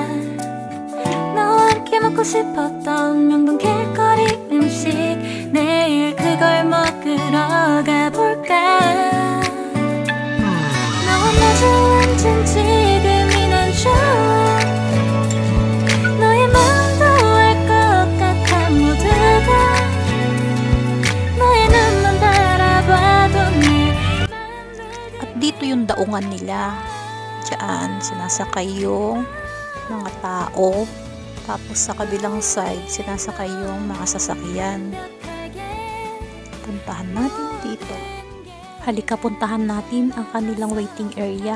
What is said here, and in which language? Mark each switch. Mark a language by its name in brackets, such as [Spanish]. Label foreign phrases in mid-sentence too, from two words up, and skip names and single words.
[Korean] 너와 함께 먹고 싶었던 명동 길거리 음식, 내일 그걸 먹으러 가볼까. 너와 마주 앉은 지금이 난 좋아. 너의 마음도 알 것 같아. 모두가 너의 눈만 바라봐도 내. [Filipino] At dito yung daungan nila. Diyan, sinasakay yung mga tao. Tapos sa kabilang side, sinasakay yung mga sasakyan. Puntahan natin dito. Halika, puntahan natin ang kanilang [English] waiting area.